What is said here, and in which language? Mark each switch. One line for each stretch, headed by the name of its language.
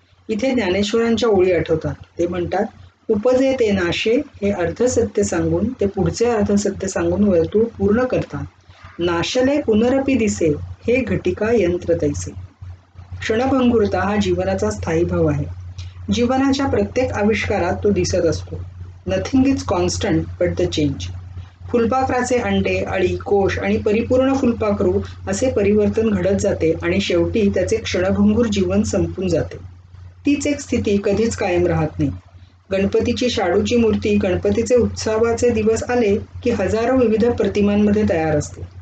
Marathi: इथे ज्ञानेश्वरांच्या ओळी आठवतात. ते म्हणतात, उपजे ते नाशे हे अर्धसत्य सांगून ते पुढचे अर्धसत्य सांगून वर्तुळ पूर्ण करतात. नाशले पुनरपि दिसे हे घटिका यंत्र तैसे. क्षणभंगुरता हा जीवनाचा स्थायी भाव आहे. जीवनाच्या प्रत्येक आविष्कारात तो दिसत असतो.
English: Nothing is constant but the change.
Marathi: फुलपाखराचे अंडे, अळी, कोश आणि परिपूर्ण फुलपाखरू असे परिवर्तन घडत जाते आणि शेवटी त्याचे क्षणभंगूर जीवन संपून जाते. तीच एक स्थिती कधीच कायम राहत नाही. गणपतीची शाडूची मूर्ती गणपतीचे उत्सवाचे दिवस आले की हजारो विविध प्रतिमांमध्ये तयार असते.